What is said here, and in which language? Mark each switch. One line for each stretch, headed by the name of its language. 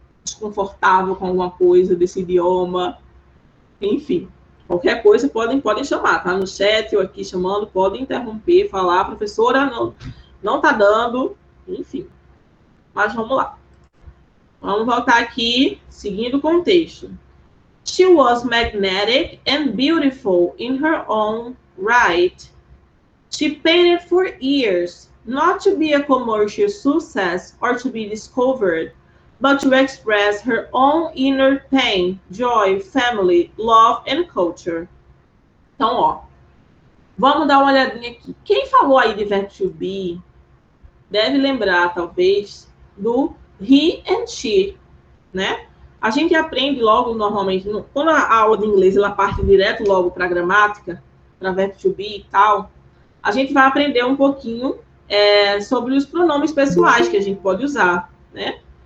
Portuguese: desconfortável com alguma coisa desse idioma, enfim, qualquer coisa podem chamar, tá? No chat ou aqui chamando, podem interromper, falar, professora, não tá dando, enfim. Mas vamos lá. Vamos voltar aqui, seguindo o contexto.
English: She was magnetic and beautiful in her own right. She painted for years, not to be a commercial success or to be discovered, but to express her own inner pain, joy, family, love and culture.
Portuguese: Então, ó, vamos dar uma olhadinha aqui. Quem falou aí de verbo to be deve lembrar, talvez, do he and she, né? A gente aprende logo, normalmente, quando a aula de inglês ela parte direto logo para a gramática, para verbo to be e tal, a gente vai aprender um pouquinho sobre os pronomes pessoais que a gente pode usar, né?